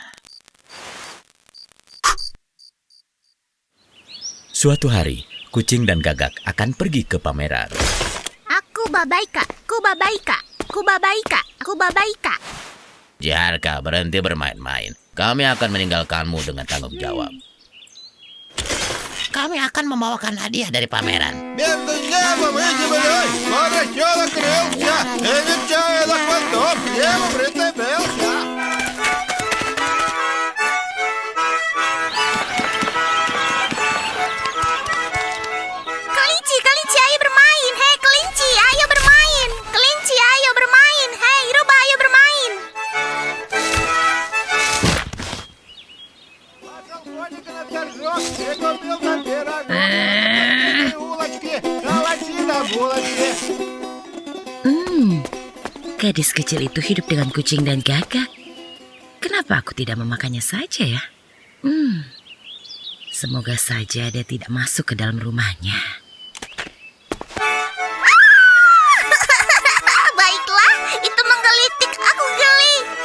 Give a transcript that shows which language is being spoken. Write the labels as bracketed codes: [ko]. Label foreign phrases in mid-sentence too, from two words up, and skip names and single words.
[id] Suatu hari, Kucing dan Gagak akan pergi ke pameran. Aku Babaika, aku Babaika, aku Babaika, aku Babaika. Ziharka, berhenti bermain-main. Kami akan meninggalkanmu dengan tanggung jawab. Kami akan membawakan hadiah dari pameran. [ru] Между небом и землей горячо накрылся, и нечаянно хвостом к небу прицепился. [id] Kelinci, kelinci, ayo bermain. Hei kelinci, ayo bermain. Kelinci, ayo bermain. Hei rubah, ayo bermain. [ru] Пошел коник на торжок и купил там пирожок. Улочки, калачи да булочки. [id] Gadis kecil itu hidup dengan Kucing dan Gagak. Kenapa aku tidak memakannya saja ya? Semoga saja dia tidak masuk ke dalam rumahnya. Baiklah, itu menggelitik, aku geli.